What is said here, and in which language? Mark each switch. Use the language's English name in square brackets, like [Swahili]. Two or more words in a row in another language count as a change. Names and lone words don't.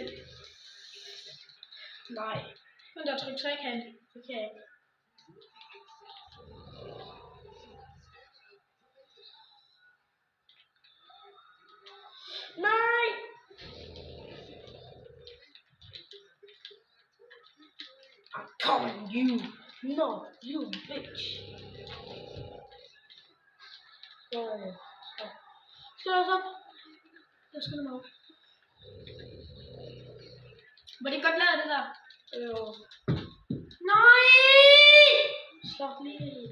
[Danish] Nej. Men der tryk trekant. Det kan jeg ikke. Nej! [English] I'm coming, you! No, you bitch! [Danish] Skal du op? Jeg skal nok. Var det godt lavet det der? Jo. Nej! Stop lige.